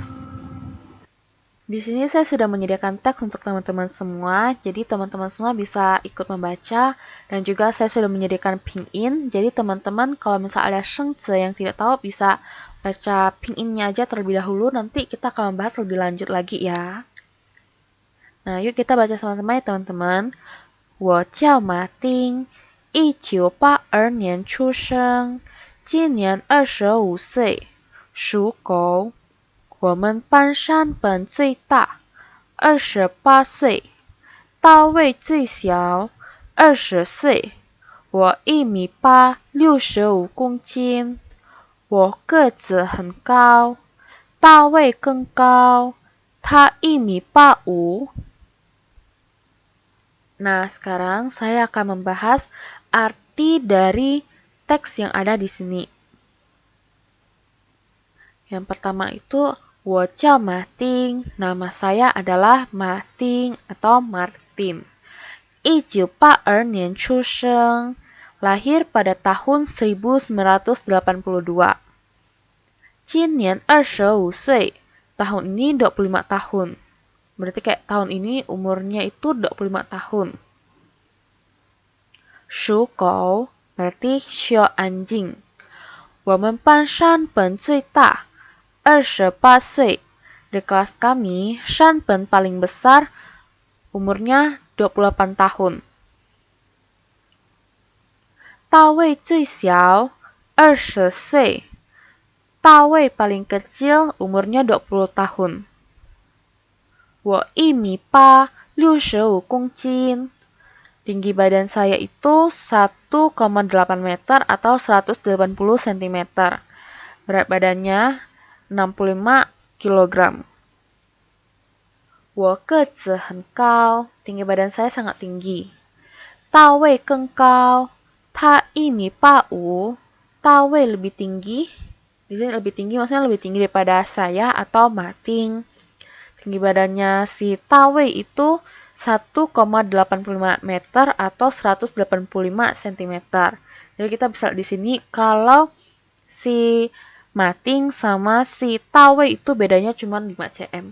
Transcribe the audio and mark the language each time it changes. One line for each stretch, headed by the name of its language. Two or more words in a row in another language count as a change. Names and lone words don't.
Indonesian: Di sini saya sudah menyediakan teks untuk teman-teman semua, jadi teman-teman semua bisa ikut membaca, dan juga saya sudah menyediakan pinyin, jadi teman-teman kalau misalnya ada shengzi yang tidak tahu bisa baca pinyinnya aja terlebih dahulu, nanti kita akan membahas lebih lanjut lagi ya. Nah, yuk kita baca sama-sama ya teman-teman.
Chinese: 我叫马丁，1982年出生，今年25岁，属狗。我们班上本最大，28岁，大卫最小，20岁。我1米8，65公斤。我个子很高，大卫更高，他 1米85。
Indonesian: Nah, sekarang saya akan membahas arti dari teks yang ada di sini. Yang pertama itu
Chinese: 我叫
Indonesian: Martin, nama saya adalah Martin atau Martin.
Chinese: 1982 年出生,
Indonesian: lahir pada tahun 1982.
Chinese: 今年25岁,
Indonesian: tahun ini 25 tahun. Berarti kayak tahun ini umurnya itu 25 tahun.
Chinese: 属狗
Indonesian: berarti sio anjing.
Chinese: 我们班上本最大，28岁.
Indonesian: Di kelas kami, Shanpen paling besar, umurnya 28 tahun.
Chinese: 大卫最小，20岁.
Indonesian: 大卫 paling kecil, umurnya 20 tahun.
Chinese: 我1米8，65公斤.
Indonesian: Tinggi badan saya itu 1,8 meter atau 180 cm. Berat badannya 65 kg.
Chinese: 我个子很高,
Indonesian: tinggi badan saya sangat tinggi.
Chinese: 大卫更高，他1米85.
Indonesian: 大卫 lebih tinggi. Di sini lebih tinggi maksudnya lebih tinggi daripada saya atau Martin. Tinggi badannya si Tawei itu 1,85 meter atau 185 cm. Jadi kita bisa di sini kalau si Martin sama si Tawei itu bedanya cuma 5 cm.